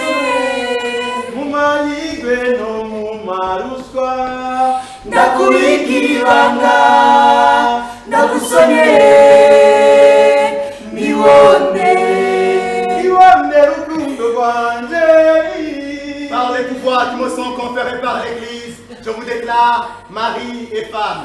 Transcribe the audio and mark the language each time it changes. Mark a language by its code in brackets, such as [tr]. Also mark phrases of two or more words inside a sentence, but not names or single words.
[rn] mu mahirwe no mu maruswa ndakubikira ibanga ndagusone niwonde rukundo rwanje. [fr] Par les pouvoirs qui me sont conférés par l'Église, je vous déclare mari et femme.